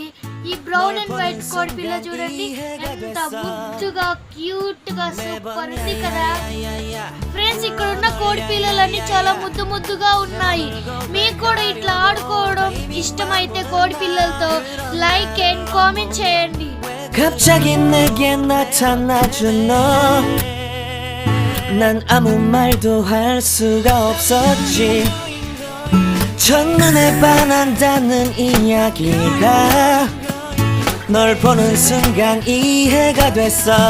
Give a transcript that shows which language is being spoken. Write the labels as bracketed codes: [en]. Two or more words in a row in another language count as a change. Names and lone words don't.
[te] ఈ [en] brown and white [te] కోడి పిల్ల చూడండి ఎంత ముద్దుగా క్యూట్ గా సూపర్ ఉంది కదా ఫ్రెండ్స్. ఇక్కడ ఉన్న కోడి పిల్లలన్నీ చాలా ముద్దుగా ఉన్నాయి. మీకు కూడా ఇట్లా ఆడుకోవడం ఇష్టమైతే కోడి పిల్లలతో [en] like and comment [te] చేయండి. [ko] 갑자기 내게 나타나준 너, 난 아무 말도 할 수가 없었지. 첫눈에 반한다는 이야기가 널 보는 순간 이해가 됐어.